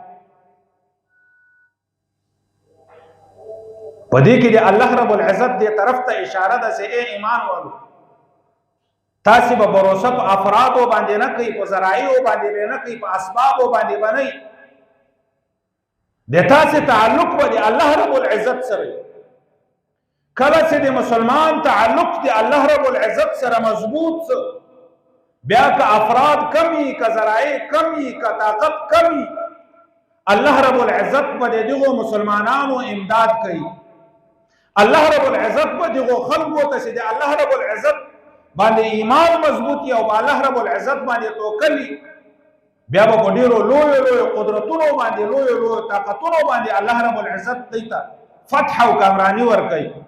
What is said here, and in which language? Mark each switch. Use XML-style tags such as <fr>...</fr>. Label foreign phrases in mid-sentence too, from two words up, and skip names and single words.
<ps>پدې کې د الله رب العزت دې طرف ته اشاره ده چې</ps> <ur>اے ایمان والو</ur> <ps>تاسو به باور په افراد باندې نه کوي په ذرایع باندې نه کوي په اسباب باندې باندې د تاسو تعلق به الله رب العزت سره کله چې د مسلمان تعلق د الله رب العزت سره مضبوط بیا که افراد کمی که ذرایع کمی که طاقت کمی الله رب العزت به دغه مسلمانانو امداد کوي الله رب العزت به دغه خلقو ته چې الله رب العزت باندې ایمان مضبوطی او الله رب العزت باندې توکل بیا به ډیرو لوی قدرتونو باندې لوی طاقتونو باندې الله رب العزت دیتا فتح او کامرانی ور کوي</ps>